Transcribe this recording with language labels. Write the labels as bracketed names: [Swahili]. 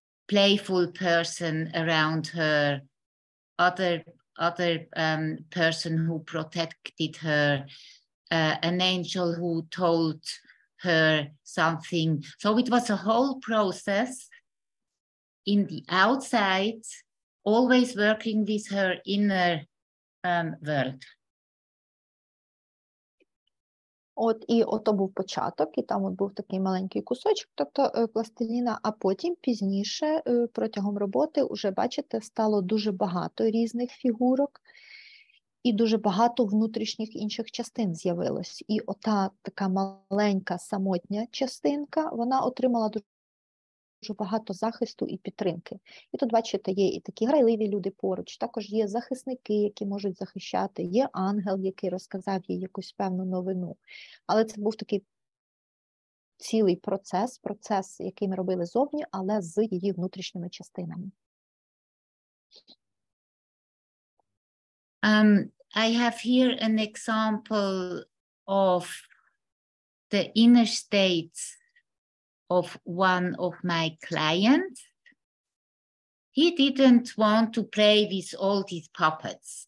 [English] playful person around her, other person who protected her, an angel who told her something. So it was a whole process in the outside, always working with her inner world. [Ukrainian] І ото був початок, і там от був такий маленький кусочок, тобто пластиліна, а потім пізніше протягом роботи вже, бачите, стало дуже багато різних фігурок і дуже багато внутрішніх інших частин з'явилось. І ота така маленька самотня частинка, вона отримала дуже багато захисту і підтримки. І тут, бачите, є і такі грайливі люди поруч, також є захисники, які можуть захищати, є ангел, який розказав їй якусь певну новину. Але це був такий цілий процес, який ми робили зовні, але з її внутрішніми частинами. [English] I have here an example of the inner states of one of my clients. He didn't want to play with all these puppets.